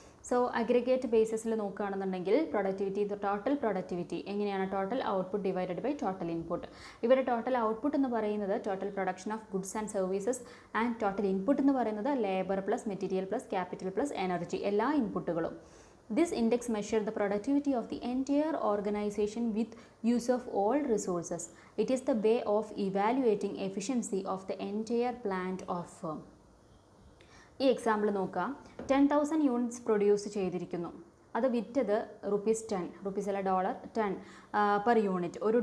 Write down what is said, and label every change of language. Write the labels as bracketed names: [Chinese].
[Malayalam] So aggregate ബേസിസിൽ നോക്കുകയാണെന്നുണ്ടെങ്കിൽ productivity, total productivity എങ്ങനെയാണ്? [English] Total output divided by total input. [Malayalam] ഇവിടെ total output എന്ന് പറയുന്നത് total production of goods and services, and total input എന്ന് പറയുന്നത് labour plus material plus capital plus energy, എല്ലാ ഇൻപുട്ടുകളും. [English] This index measures the productivity of the entire organization with use of all resources. It is the way of evaluating efficiency of the entire plant or firm. [Malayalam] ഈ example നോക്കാം. 10,000 units produce ചെയ്തിരിക്കുന്നു. അത് വിറ്റത് ₹10, rupees അല്ല dollar, 10 per unit.